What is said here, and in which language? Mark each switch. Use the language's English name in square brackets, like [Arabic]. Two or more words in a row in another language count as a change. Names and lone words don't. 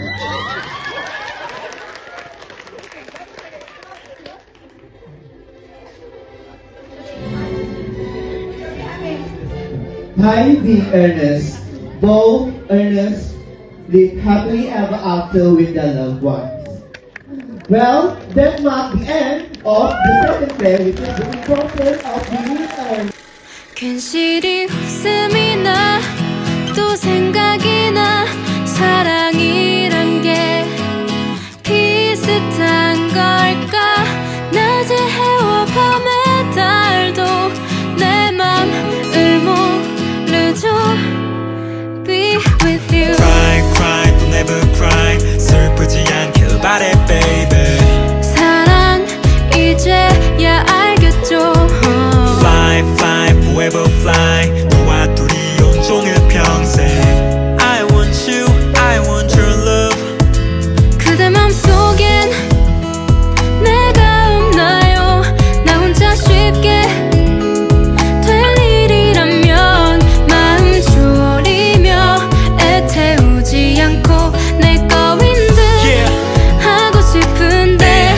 [English] By being earnest, both earnest live happily ever after with their loved ones. Well, that marked the end of the second play, which is the importance of being earnest. [Korean] 괜시리 웃음이 나 또 생각이 나 사랑이란 게 비슷한 걸까 낮의 해와 밤의 달도 내 맘을 모르죠 [English] Be with you Cry, cry, don't ever cry [Korean] 슬프지 않길 바래 [English] baby [Korean] 사랑 이제야 알겠죠 [English] Fly, fly, forever fly [Korean] 너와 둘이 온종일 평생 [English] I want you, I want your love [Korean] 그대 맘속엔 내가 없나요 나 혼자 쉽게 될 일이라면 마음 졸이며 애태우지 않고 내 거인 듯 하고 싶은데